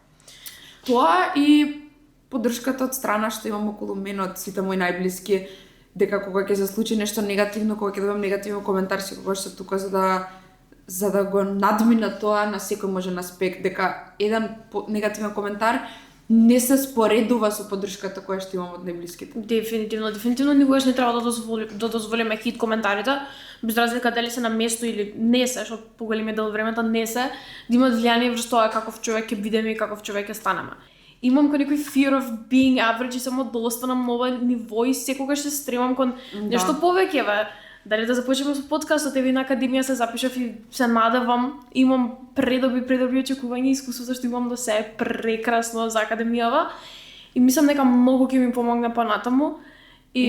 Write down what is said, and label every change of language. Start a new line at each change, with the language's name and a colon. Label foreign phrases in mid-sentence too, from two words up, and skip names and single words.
Macedonian: Тоа и поддршката од страна што имам околу мене од сите мои најблиски, дека кога ќе се случи нешто негативно, кога ќе добам негативен коментар, секогаш сум тука за да го надмина тоа на секој можен аспект, дека еден негативен коментар не се споредува со поддршката која што имам од најблиските. Дефинитивно никогаш не треба да дозволиме хит коментарите, без разлика дали се на место или не се, што поголемиот дел од времето не се, да имаат влијание врз тоа каков човек ќе бидеме и каков човек ќе станеме. Имам некој
English: fear of being average
Macedonian: и само да останам на ова ниво и секогаш се стремам кон нешто повеќе, бе. Дали да започнеме со подкастот, еве на академија се запишав и се надевам, имам предоби очекувања, искуството што имам до се е прекрасно за академијава и мислам дека многу ќе ми помогне понатаму и